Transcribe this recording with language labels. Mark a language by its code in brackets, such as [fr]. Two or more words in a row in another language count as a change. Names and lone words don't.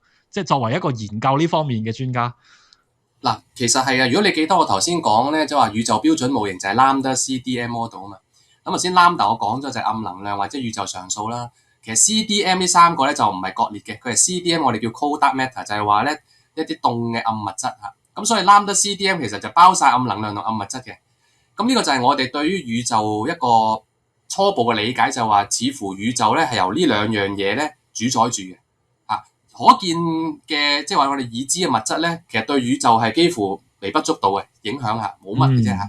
[yue] 即係作為一個研究呢方面嘅專家。嗱，其實係啊。如果你記得我頭先講咧，即係話宇宙標準模型就係 [en] Lambda CDM model [yue] 啊嘛。咁頭先 Lambda 我講咗就係暗能量或者宇宙常數啦。其實 CDM 呢3個咧就唔係割裂嘅，佢係 CDM 我哋叫 [en] cold dark matter， [yue] 就係話咧一啲凍嘅暗物質嚇。咁所以 [en] Lambda CDM [yue] 其實就包晒暗能量同暗物質嘅。咁呢個就係我哋對於宇宙一個初步嘅理解，就係話似乎宇宙咧係由呢2樣嘢咧主宰住嘅嚇。可見嘅即係話我哋已知嘅物質咧，其實對宇宙係幾乎微不足道嘅影響嚇，冇乜嘅啫嚇。